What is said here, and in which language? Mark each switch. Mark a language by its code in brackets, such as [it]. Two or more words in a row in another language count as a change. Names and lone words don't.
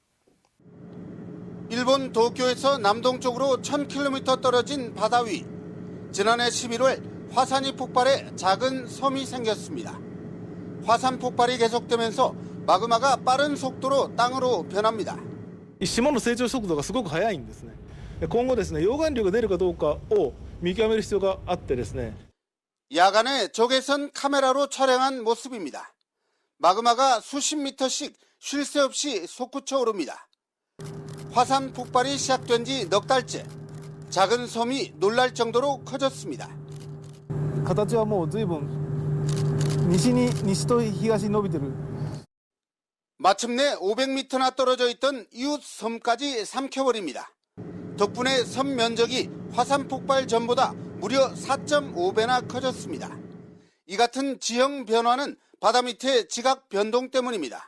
[ko] 일본 도쿄에서 남동쪽으로 1000km 떨어진 바다 위. 지난해 11월 화산이 폭발해 작은 섬이 생겼습니다. 화산 폭발이 계속되면서 마그마가 빠른 속도로 땅으로 변합니다. [ja] 島の成長速度がすごく速いんですね。今後ですね、溶岩流が出るかどうかを見極める必要があってですね。 [ko] 야간에 적외선 카메라로 촬영한 모습입니다. 마그마가 수십 미터씩 쉴 새 없이 솟구쳐 오릅니다. 화산 폭발이 시작된 지 넉 달째 작은 섬이 놀랄 정도로 커졌습니다. [ja] 形はもう随分西と東に伸びてる。 [ko] 마침내 500m나 떨어져 있던 이웃 섬까지 삼켜버립니다. 덕분에 섬 면적이 화산 폭발 전보다 무려 4.5배나 커졌습니다. 이 같은 지형 변화는 바다 밑의 지각 변동 때문입니다.